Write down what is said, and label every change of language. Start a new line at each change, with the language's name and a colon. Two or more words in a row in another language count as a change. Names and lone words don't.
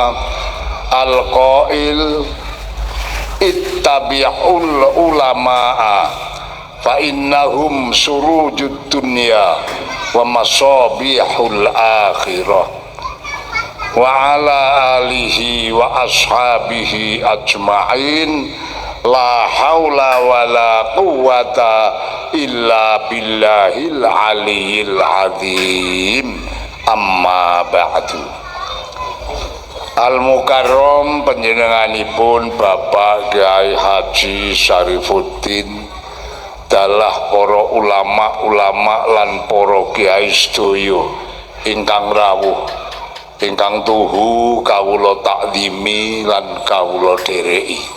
Arabic: القائل اتبعوا العلماء فإنهم سرج الدنيا ومصابيح الآخرة وعلى آله وأصحابه أجمعين لا حول ولا قوة إلا بالله العلي العظيم. أما بعد.
Javanese: Al-Mukarram panjenenganipun Bapak Kyai Haji Syarifuddin dalah para ulama-ulama lan para kiai sedaya ingkang rawuh, ingkang tuhu kawula takzimi lan kawula dhereki.